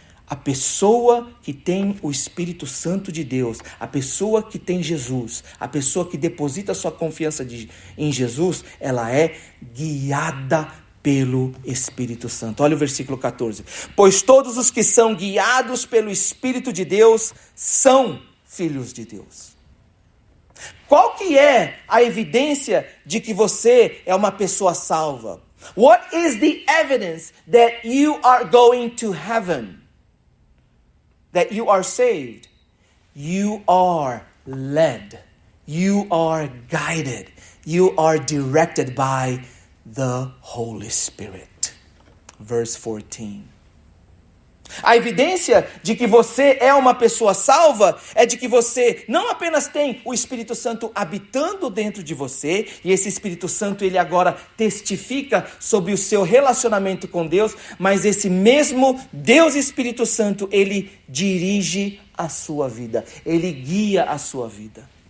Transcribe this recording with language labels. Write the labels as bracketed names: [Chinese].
[Portuguese] A pessoa que tem o Espírito Santo de Deus, a pessoa que tem Jesus, a pessoa que deposita sua confiança em Jesus, ela é guiada pelo Espírito Santo. Olha o versículo 14. Pois todos os que são guiados pelo Espírito de Deus são filhos de Deus. Qual que é a evidência de que você é uma pessoa salva? [English] What is the evidence that you are going to heaven? That you are saved? You are led. You are guided. You are directed by the Holy Spirit. Verse 14. [Portuguese] A evidência de que você é uma pessoa salva é de que você não apenas tem o Espírito Santo habitando dentro de você, e esse Espírito Santo ele agora testifica sobre o seu relacionamento com Deus, mas esse mesmo Deus Espírito Santo, ele dirige a sua vida, ele guia a sua vida.